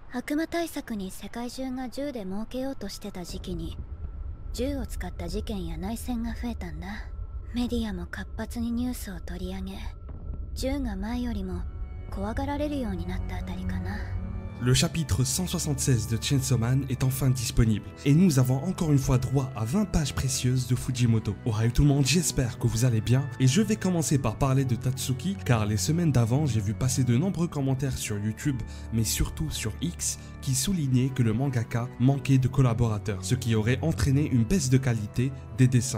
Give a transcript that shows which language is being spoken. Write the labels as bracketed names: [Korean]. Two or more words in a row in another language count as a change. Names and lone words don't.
[Japanese] 悪魔対策に世界中が銃で儲けようとしてた時期に銃を使った事件や内戦が増えたんだ。メディアも活発にニュースを取り上げ、銃が前よりも怖がられるようになったあたりかな。 [French] Le chapitre 176 de Chainsaw Man est enfin disponible et nous avons encore une fois droit à 20 pages précieuses de Fujimoto. Ohayou tout le monde, j'espère que vous allez bien et je vais commencer par parler de Tatsuki car les semaines d'avant j'ai vu passer de nombreux commentaires sur YouTube mais surtout sur X qui soulignaient que le mangaka manquait de collaborateurs, ce qui aurait entraîné une baisse de qualité des dessins.